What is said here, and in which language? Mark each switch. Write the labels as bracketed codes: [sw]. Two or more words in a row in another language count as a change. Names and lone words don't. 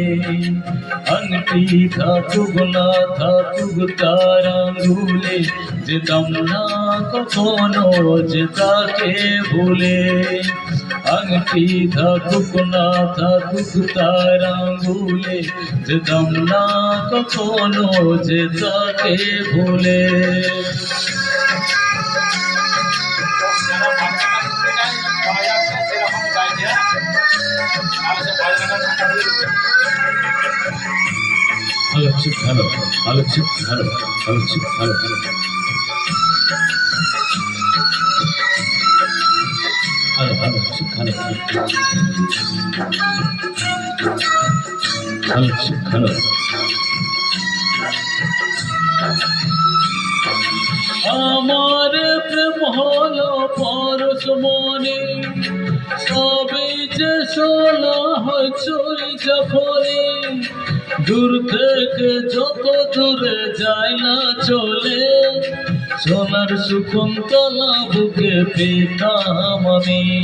[bn] আংটি থাকুক না থাকুক তার আঙুলে, যেতাম না কখনো যে তাকে ভুলে। আংটি থাকুক না থাকুক তার আঙুলে, যেতাম না কখনো যে তাকে ভুলে। [en] Hello, chick. Hello, hello, chick. Hello, hello, chick. Hello, hello. Hello, hello, chick. Hello, hello, chick. Hello. [bn] আমার প্রেম হলো পরশ মনে, সবে যে শোলা হয় চুরি যখনই। দূর থেকে যত দূরে যায় না চলে, সোনার শকুন্তলা বুকে পেতাম আমি।